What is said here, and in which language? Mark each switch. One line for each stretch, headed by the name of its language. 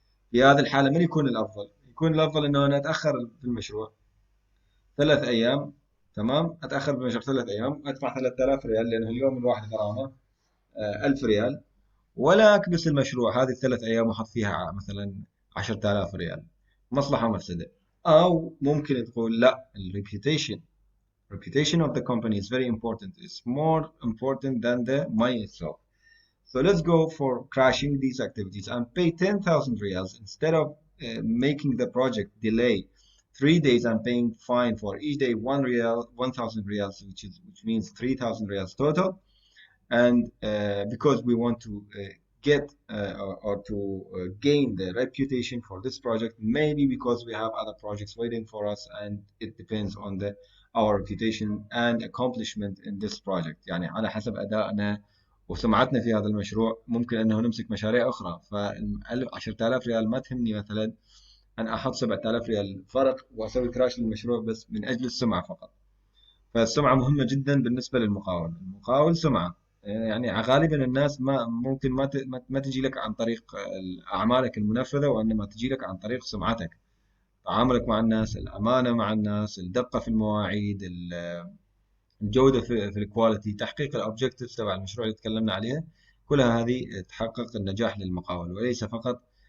Arabic: في هذه الحالة من يكون الأفضل؟ يكون الأفضل إنه أنا أتأخر في المشروع 3 أيام، تمام، أتأخر في المشروع 3 أيام أدفع 3000 ريال لأنه اليوم الواحد غرامة 1000 ريال، ولا أكبس المشروع هذه ال3 أيام وأحط فيها مثلا 10000 ريال، مصلحة ومفسدة. أو ممكن تقول لا، الريبيوتيشن
English: reputation of the company is very important. It's more important than the money itself. So let's go for crashing these activities and pay 10,000 reals instead of making the project delay 3 days and paying fine for each day 1 real, 1,000 reals, which means 3,000 reals total. And because we want to get or to gain the reputation for this project, maybe because we have other projects waiting for us, and it depends on the our reputation and accomplishment in this project.
Arabic: يعني على حسب أدائنا وسمعتنا في هذا المشروع ممكن أنه نمسك مشاريع أخرى. ف 10,000 ريال ما تهمني مثلا أن أحط 7,000 ريال فرق وأسوي كراش للمشروع بس من أجل السمعة فقط. فالسمعة مهمة جدا بالنسبة للمقاول. المقاول سمعة، يعني غالبا الناس ما ممكن ما تجي لك عن طريق أعمالك المنفذة، وإنما تجي لك عن طريق سمعتك، تعاملك مع الناس، الأمانة مع الناس، الدقة في المواعيد، الجودة في الكواليتي، تحقيق الأوبجكتيفز تبع المشروع اللي تكلمنا عليها، كلها هذه تحقق النجاح للمقاول، وليس فقط